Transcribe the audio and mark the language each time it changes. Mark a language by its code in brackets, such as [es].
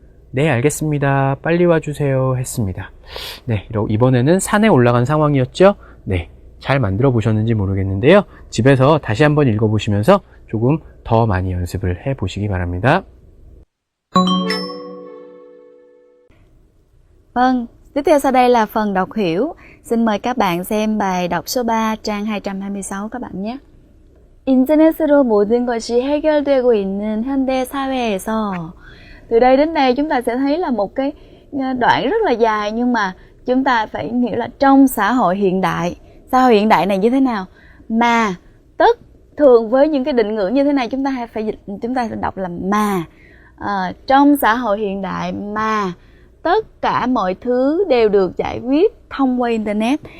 [ko] 네, 알겠습니다. 빨리 와주세요. 했습니다. 네, 이번에는 산에 올라간 상황이었죠? 네, 잘 만들어 보셨는지 모르겠는데요. 집에서 다시 한번 읽어보시면서 조금 더 많이 연습을 해 보시기 바랍니다. [vi] Vâng, tiếp theo sau đây là phần đọc hiểu. Xin mời các bạn xem bài đọc số 3 trang 226 các bạn nhé. [ko] 인터넷으로 모든 것이 해결되고 있는 현대 사회에서. [vi] Từ đây đến đây chúng ta sẽ thấy là một cái đoạn rất là dài, nhưng mà chúng ta phải hiểu là trong xã hội hiện đại. Xã hội hiện đại này như thế nào? Mà thường với những cái định ngữ như thế này chúng ta sẽ đọc là mà. Trong xã hội hiện đại mà tất cả mọi thứ đều được giải quyết thông qua internet.